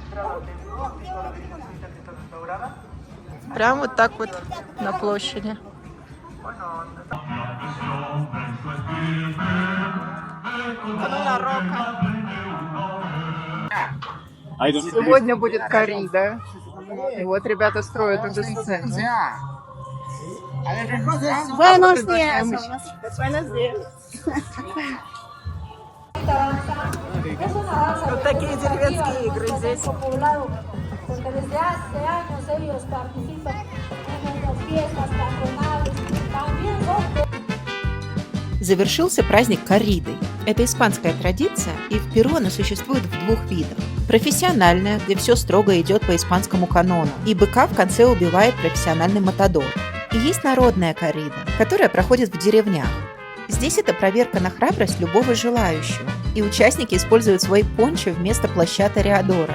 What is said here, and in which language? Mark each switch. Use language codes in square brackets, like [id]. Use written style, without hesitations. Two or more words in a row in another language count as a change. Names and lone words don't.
[ru] Прям вот так вот на площади. Сегодня будет коррида. И вот ребята строят уже сцену. [es] Buenos días. [ru] Вот такие деревенские игры здесь. [es] Porque desde hace años ellos participan en las fiestas patronales. También son [ru] Завершился праздник корридой. Это испанская традиция, и в Перу она существует в двух видах. Профессиональная, где все строго идет по испанскому канону, и быка в конце убивает профессиональный матадор. И есть народная коррида, которая проходит в деревнях. Здесь это проверка на храбрость любого желающего, и участники используют свой пончо вместо плаща тореадора.